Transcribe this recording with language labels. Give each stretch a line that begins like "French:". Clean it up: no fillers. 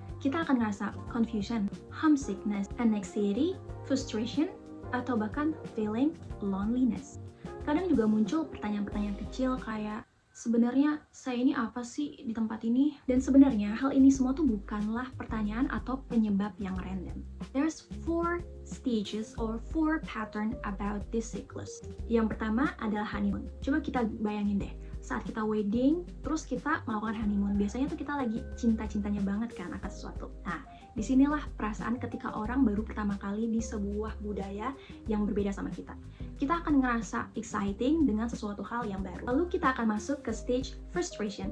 Indonesian: Kita akan ngerasa confusion, homesickness, anxiety, frustration, atau bahkan feeling loneliness. Kadang juga muncul pertanyaan-pertanyaan kecil kayak, sebenarnya saya ini apa sih di tempat ini? Dan sebenarnya hal ini semua tuh bukanlah pertanyaan atau penyebab yang random.
English: There's 4 stages or 4 pattern about this cyclus.
Indonesian: Yang pertama adalah honeymoon. Coba kita bayangin deh, saat kita wedding, terus kita melakukan honeymoon. Biasanya tuh kita lagi cinta-cintanya banget kan akan sesuatu. Nah, disinilah perasaan ketika orang baru pertama kali di sebuah budaya yang berbeda sama kita. Kita akan ngerasa exciting dengan sesuatu hal yang baru. Lalu kita akan masuk ke stage frustration.